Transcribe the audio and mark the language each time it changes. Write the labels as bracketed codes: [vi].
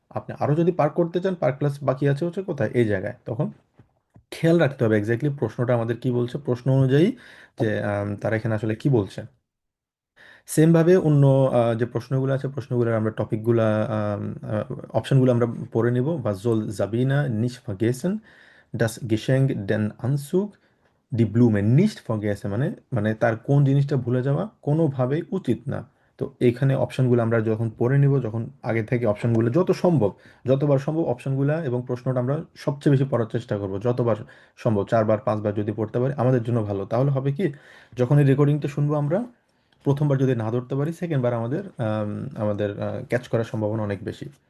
[bn] আপনি আরও যদি পার্ক করতে চান, পার্ক প্লাস বাকি আছে হচ্ছে কোথায়, এই জায়গায়। তখন খেয়াল রাখতে হবে এক্স্যাক্টলি প্রশ্নটা আমাদের কি বলছে, প্রশ্ন অনুযায়ী যে তারা এখানে আসলে কি বলছে। সেমভাবে অন্য যে প্রশ্নগুলো আছে, প্রশ্নগুলোর আমরা টপিকগুলা অপশনগুলো আমরা পড়ে নিব। [de] Was soll Sabina nicht vergessen, das Geschenk, den Anzug, die Blume nicht vergessen, [bn] মানে মানে তার কোন জিনিসটা ভুলে যাওয়া কোনোভাবেই উচিত না। তো এখানে অপশনগুলো আমরা যখন পড়ে নিব, যখন আগে থেকে অপশনগুলো যত সম্ভব, যতবার সম্ভব অপশনগুলো এবং প্রশ্নটা আমরা সবচেয়ে বেশি পড়ার চেষ্টা করব, যতবার সম্ভব 4 বার 5 বার যদি পড়তে পারি আমাদের জন্য ভালো। তাহলে হবে কি, যখন এই রেকর্ডিংটা শুনবো আমরা, প্রথমবার যদি না ধরতে পারি সেকেন্ড বার আমাদের আমাদের ক্যাচ করার সম্ভাবনা অনেক বেশি।